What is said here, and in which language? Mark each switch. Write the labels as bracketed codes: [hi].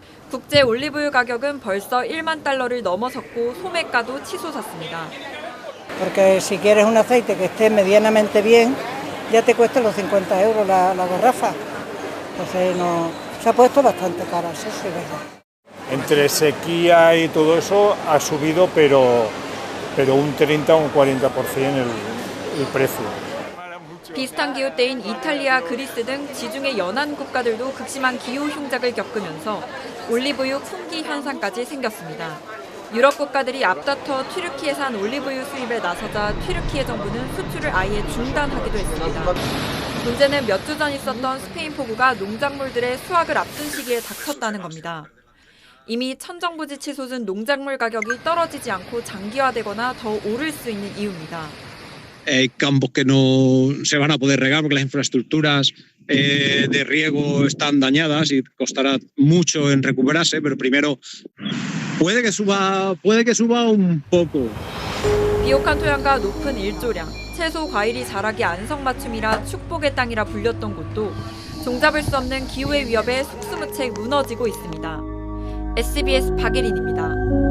[ko] 국제 올리브유 가격은 벌써 1만 달러를 넘어섰고 소매가도 치솟았습니다. [es] Porque si quieres un aceite que esté medianamente bien, ya te cuesta los 50 euros la garrafa. Entonces se ha puesto bastante cara, eso sí es verdad. Entre sequía y todo eso ha subido, pero un 30 o un 40% el precio. [ko] 비슷한 기후때인 이탈리아, 그리스 등 지중해 연안 국가들도 극심한 기후 흉작을 겪으면서 올리브유 품귀 현상까지 생겼습니다. 유럽 국가들이 앞다퉈 튀르키예산 올리브유 수입에 나서자 튀르키예 정부는 수출을 아예 중단하기도 했습니다. 문제는 몇 주 전 있었던 스페인 폭우가 농작물들의 수확을 앞둔 시기에 닥쳤다는 겁니다. 이미 천정부지 치솟은 농작물 가격이 떨어지지 않고 장기화되거나 더 오를 수 있는 이유입니다. [es] Hay campos que no se van a poder regar porque las infraestructuras de riego están dañadas y costará mucho en recuperarse, pero primero puede que suba un poco. [ko] 비옥한 토양과 높은 일조량, 채소 과일이 자라기 안성맞춤이라 축복의 땅이라 불렸던 곳도 종잡을 수 없는 기후의 위협에 속수무책 무너지고 있습니다. SBS 박예린입니다.